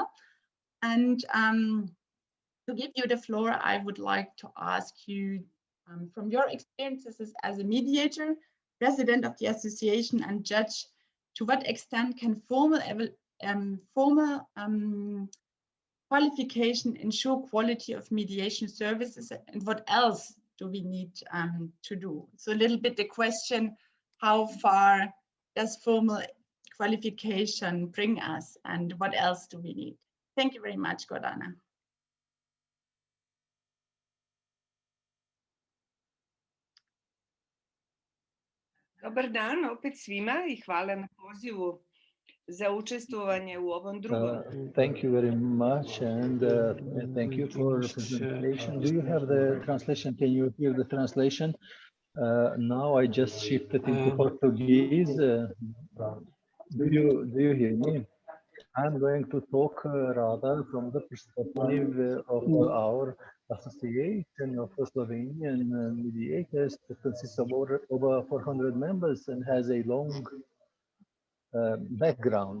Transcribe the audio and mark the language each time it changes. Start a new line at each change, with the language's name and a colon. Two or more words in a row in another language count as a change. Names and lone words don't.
English: And to give you the floor, I would like to ask you, from your experiences as a mediator, president of the association and judge, to what extent can formal qualification ensure quality of mediation services, and what else do we need to do? So a little bit the question, how far does formal qualification bring us, and what else do we need? Thank you very much, Gordana.
Serbian: Dobar dan opet svima I hvala na pozivu za učestvovanje u ovom drugom.
English: Thank you very much, and thank you for the presentation. Do you have the translation? Can you hear the translation? Now I just shifted into Portuguese. Do you hear me? I'm going to talk rather from the perspective of our association of Slovenian mediators that consists of over 400 members and has a long background.